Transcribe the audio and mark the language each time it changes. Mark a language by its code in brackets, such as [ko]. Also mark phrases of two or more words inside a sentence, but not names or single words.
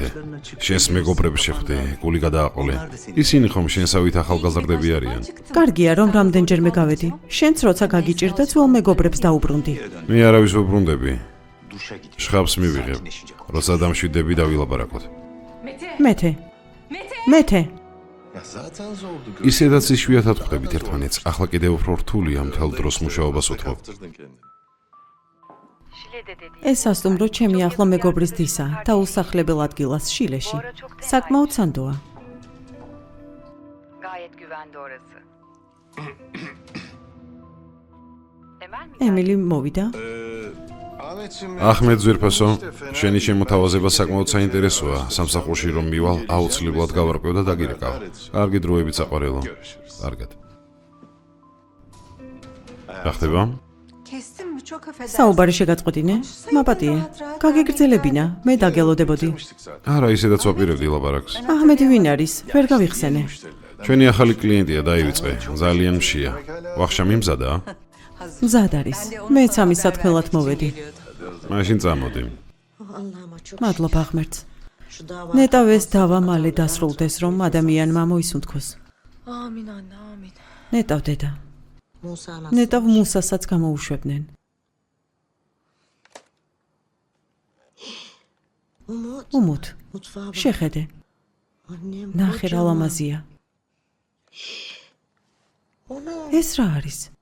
[ka] შენს მეგობრებს შეხვდე, გული გადააყოლე. ისინი ხომ შენსავით ახალგაზრდები არიან. კარგია, რომ რამდენჯერმე გავედი. შენც როცა გაგიჭირდა, ძველ მეგობრებს დაუბრუნდი. მე არავის ვუბრუნდები. შხაპს მივიღებ. როცა დამშვიდები და ვილაპარაკოთ. მეთე. [tr] Zaten zordu. [ka] ისედაც იშვიათად ხვდებით ერთმანეთს. ახლა კიდევ უფრო რთულია მთელ დროს მუშაობას უთმობ. [tr] Kaptırdın kendini. [ka] ეს სასტუმრო ჩემი ახლო მეგობრის დისა და უსახლებელ ადგილას შილეში. საკმაოდ სანდოა. [tr] Gayet güvende orası. Emel mi? [ka] ემილი მოვიდა. [tr] Ahmetciğim. [ka] ახმედ ზვირფასო, შენი შემოთავაზება საკმაოდ საინტერესოა. სამსახურში რომ მივალ, აუცილებლად გავარკვევ და დაგირეკავ. კარგი დროებით საყვარელო. კარგად. რა ხდება? [tr] Kestim mi? Çok affedersin. [ka] საუბარი შეგაწყვეტინე? მაპატიე. გაგეგრძელებინა, მე დაგელოდებოდი. არა, ისედაც ვაპირებდი ლაპარაკს. აჰმედი ვინ არის? ვერ გავიხსენე. ჩვენი ახალი კლიენტია, დაივიწყე. ძალიან მშია. ვახშა მიმზადა? მზად არის. მეც ამის სათქმელად მოვედი. მაშინ წამოდი. მადლობა ღმერთს. ნეტავ ეს დავა მალე დასრულდეს, რომ ადამიანმა მოისუნთქოს. [tr] Amin anne amin. [ka] ნეტავ დედა. ნეტავ მუსასაც გამოუშვებდნენ. უმოთ, შეხედე. ნახე რა ლამაზია. ეს რა არის?